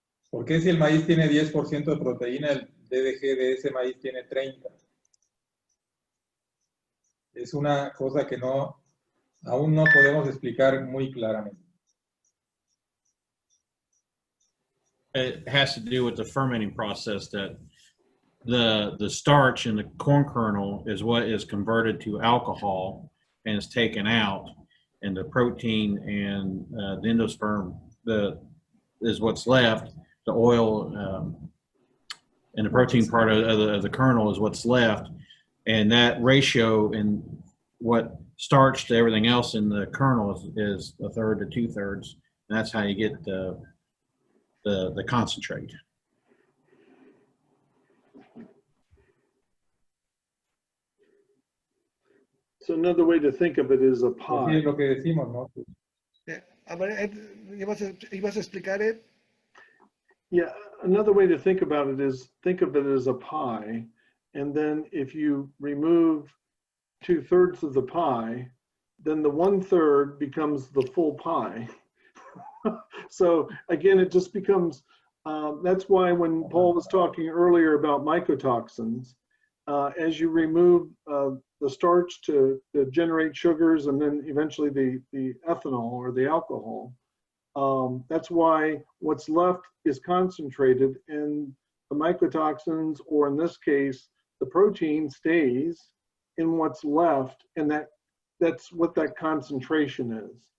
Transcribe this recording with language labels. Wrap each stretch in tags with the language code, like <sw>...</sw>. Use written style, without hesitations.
<es>¿Por qué si el maíz tiene 10% de proteína, el DDG de ese maíz tiene 30%? Es una cosa que aún no podemos explicar muy claramente.</es> <en>It has to do with the fermenting process, that the starch in the corn kernel is what is converted to alcohol and is taken out, and the protein and the endosperm is what's left. The oil and the protein part of the kernel is what's left, and that ratio in what starch to everything else in the kernel is 1/3 to 2/3, and that's how you get the concentrate. So another way to think of it is a</en> <es>Así</es> <en>pie.</en> <es>es lo que decimos, ¿no? A ver, Ed, ¿ibas a explicar, Ed?</es> <en>Yeah, another way to think about it is think of it as a pie, and then if you remove 2/3 of the pie, then the 1/3 becomes the full pie. So again, it just becomes, that's why when Paul was talking earlier about mycotoxins, as you remove the starch to generate sugars and then eventually the ethanol or the alcohol, that's why what's left is concentrated, and the mycotoxins, or in this case, the protein stays in what's left, and that's what that concentration is.</en>